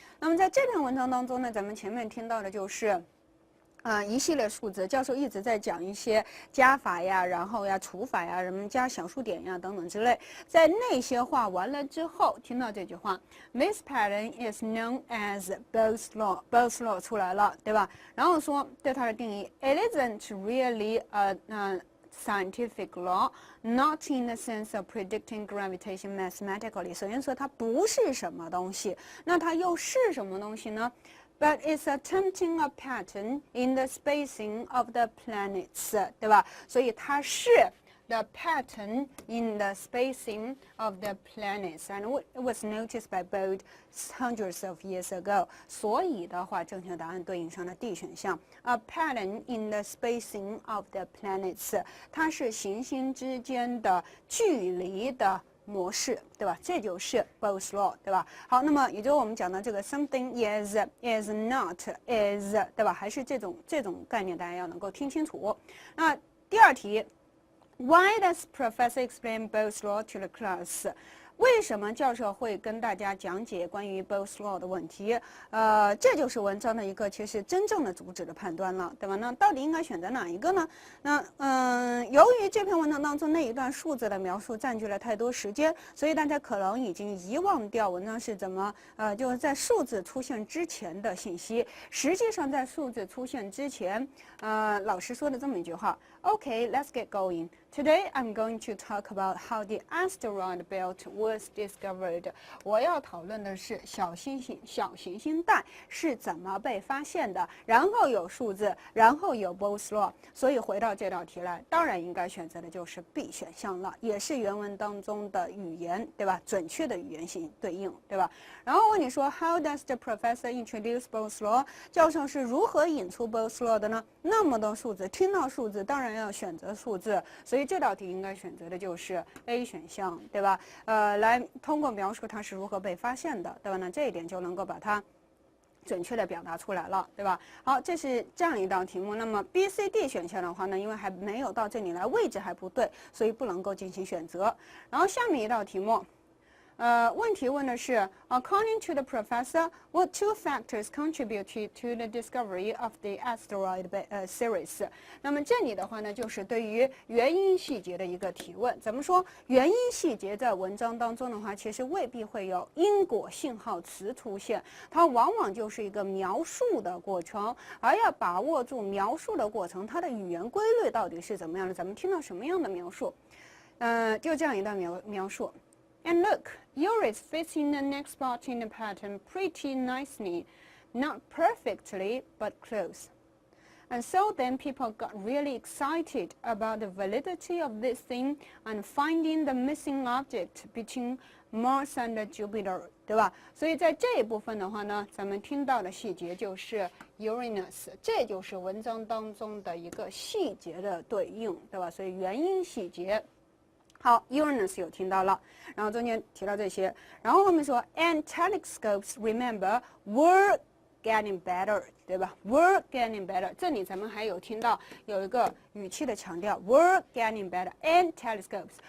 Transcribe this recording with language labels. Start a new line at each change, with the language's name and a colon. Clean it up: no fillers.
Chinese: 那么在这篇文章当中呢，咱们前面听到的就是一系列数字，教授一直在讲一些加法呀，然后呀除法呀，什么加小数点呀等等之类。在那些话完了之后，听到这句话 ，
English: This pattern is known as Bo's law，
Chinese: Bo's law 出来了，对吧？然后说对它的定义
English: ，It isn't really scientific law, not in the sense of predicting gravitation mathematically.
Chinese: 首先说它不是什么东西，那它又是什么东西呢？
English: But it's attempting a pattern in the spacing of the planets，
Chinese: 对吧？所以它是
English: the pattern in the spacing of the planets, and it was noticed by Bode hundreds of years ago.
Chinese: 所以的话，正确答案对应上了 D 选项 ，
English: a pattern in the spacing of the planets，
Chinese: 它是行星之间的距离的模式，对吧？这就是 Bo's law， 对吧？好，那么也就是我们讲的这个
English: something is not is，
Chinese: 对吧？还是这种概念，大家要能够听清楚。那第二题
English: ，Why does Professor explain Bo's law to the class？
Chinese: 为什么教授会跟大家讲解关于 Bo's law 的问题？这就是文章的一个其实真正的主旨的判断了，对吧？那到底应该选择哪一个呢？那由于这篇文章当中那一段数字的描述占据了太多时间，所以大家可能已经遗忘掉文章是怎么就是在数字出现之前的信息。实际上在数字出现之前，老师说的这么一句话 ：
English: “Okay, let's get going. Today I'm going to talk about how the asteroid belt was discovered。”
Chinese: 我要讨论的是小行星带是怎么被发现的，然后有数字，然后有 Bo's law。所以回到这道题来，当然应该选择的就是 B 选项了，也是原文当中的语言，对吧？准确的语言性对应，对吧？然后问你说
English: How does the professor introduce Bo's law？
Chinese: 教授是如何引出 Bo's law 的呢？那么多数字，听到数字当然要选择数字，所以这道题应该选择的就是 A 选项，对吧？来通过描述它是如何被发现的，对吧？那这一点就能够把它准确的表达出来了，对吧？好，这是这样一道题目。那么 B、C、D 选项的话呢，因为还没有到这里来，位置还不对，所以不能够进行选择。然后下面一道题目。问题问的是
English: According to the professor, what two factors contributed to the discovery of the asteroid series？
Chinese: 那么这里的话呢，就是对于原因细节的一个提问。怎么说？原因细节在文章当中的话，其实未必会有因果信号词出现，它往往就是一个描述的过程，而要把握住描述的过程，它的语言规律到底是怎么样的？咱们听到什么样的描述？就这样一段描述。
English: And look, yours fits in the next spot in the pattern pretty nicely. Not perfectly, but close. And so then people got really excited about the validity of this thing and finding the missing object between Mars and Jupiter,
Chinese: 对吧？所以在这一部分的话呢，咱们听到的细节就是 Uranus， 这就是文章当中的一个细节的对应，对吧？所以原因细节。好 ，Uranus 有听到了，然后中间提到这些，然后后面说 ，
English: and telescopes remember were getting better，
Chinese: 对吧 ？
English: Were getting better，
Chinese: 这里咱们还有听到有一个语气的强调 ，
English: were getting better and telescopes。